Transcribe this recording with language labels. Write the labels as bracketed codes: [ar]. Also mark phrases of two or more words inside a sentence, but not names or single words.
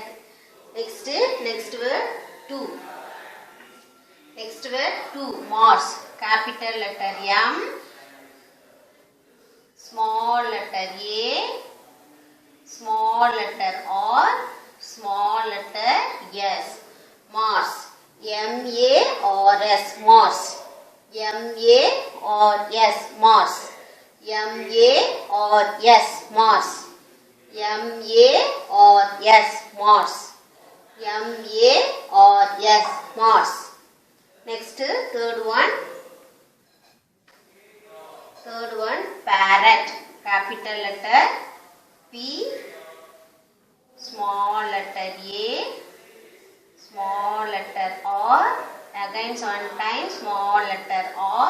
[en] Next word 2. Next word 2. Mars. Capital letter M. Small letter A. Small letter R. Small letter S. Mars. M-A-R-S. Mars. M-A-R-S. Mars. M-A-R-S. Mars. M-A-R-S. Mars. M-A-R-S. Mars. Next, third one. Third one, parrot. Capital letter P. Small letter A. Small letter R. Again one time, small letter R.